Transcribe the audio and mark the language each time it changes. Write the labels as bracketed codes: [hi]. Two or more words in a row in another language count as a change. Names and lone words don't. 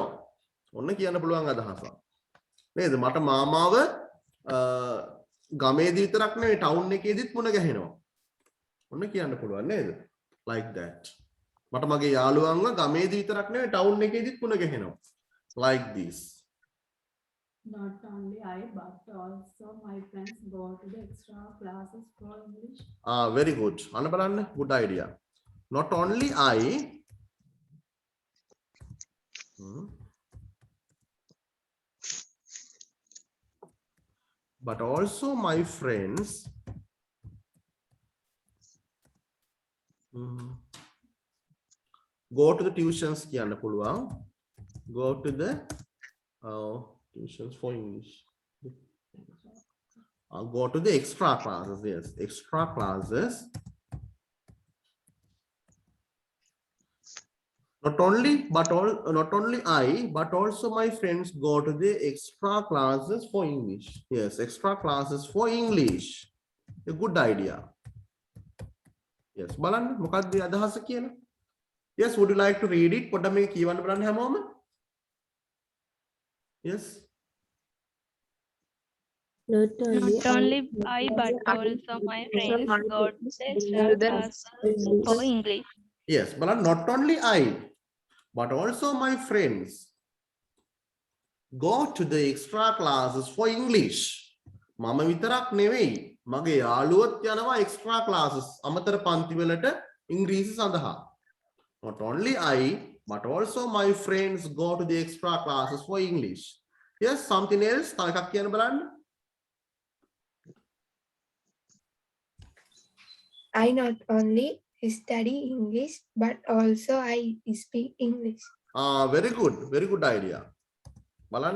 [si] ඔන්න කියන්න පුළුවන් අදහසක්. නේද? මට මාමාව ගමේදී විතරක් නෙවෙයි ටවුන් එකේදීත් මුණ ගැහෙනවා. ඔන්න කියන්න පුළුවන් නේද? [en] Like that. [si] මට මගේ යාළුවන්ව ගමේදී විතරක් නෙවෙයි ටවුන් එකේදීත් මුණ ගැහෙනවා. [en] Like this. Not only I, but also my friends go to the extra classes for English. Very good. [si] අන්න බලන්න. [en] Good idea. Not only I. But also my friends go to the tuitions [si] කියන්න පුළුවන්. [en] Go to the tuitions for English. Go to the extra classes. Yes, extra classes. Not only I, but also my friends go to the extra classes for English. Yes, extra classes for English. A good idea. Yes, [si] බලන්න මොකක්ද අදහස කියලා. [en] Yes, would you like to read it? [si] පොඩ්ඩක් මේක කියවන්න බලන්න හැමෝම. [en] Yes. Not Not only I but also my friends go to the extra classes for English. Yes, බලන්න not only I but also my friends go to the extra classes for English. [si] මම විතරක් නෙවෙයි මගේ යාළුවොත් යනවා [en] extra classes [si] අමතර පන්ති වලට ඉංග්‍රීසි සඳහා. [en] Not only I but also my friends go to the extra classes for English. Yes, something else. [si] තව එකක් කියන්න බලන්න. [en] I not only study English but also I speak English. Very good. Very good idea. [si] බලන්න.